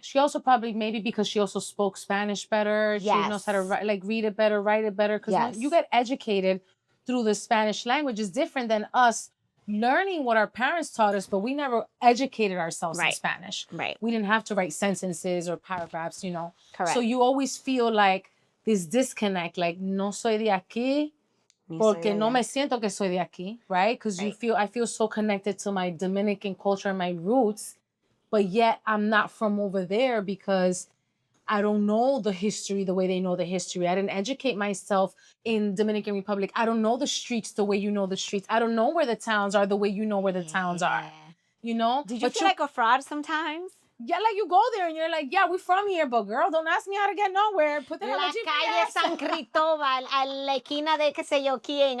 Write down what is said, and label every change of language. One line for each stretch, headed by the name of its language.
English: She also probably, maybe because she also spoke Spanish better. Yes. She knows how to read it better, write it better. Because when you get educated through the Spanish language, is different than us learning what our parents taught us, but we never educated ourselves in Spanish. Right. We didn't have to write sentences or paragraphs, Correct. So you always feel like this disconnect, like,
Spanish: no soy de aquí. Porque no me siento que soy de aquí, right?
English: Because I feel so connected to my Dominican culture and my roots, but yet I'm not from over there because I don't know the history the way they know the history. I didn't educate myself in Dominican Republic. I don't know the streets the way you know the streets. I don't know where the towns are the way you know where the towns are. Did you feel like a fraud sometimes? Yeah, like you go there and you're like, yeah, we're from here, but girl, don't ask me how to get nowhere. Put that on the GPS.
Spanish: Calle San Cristóbal, a la esquina de qué sé yo quién.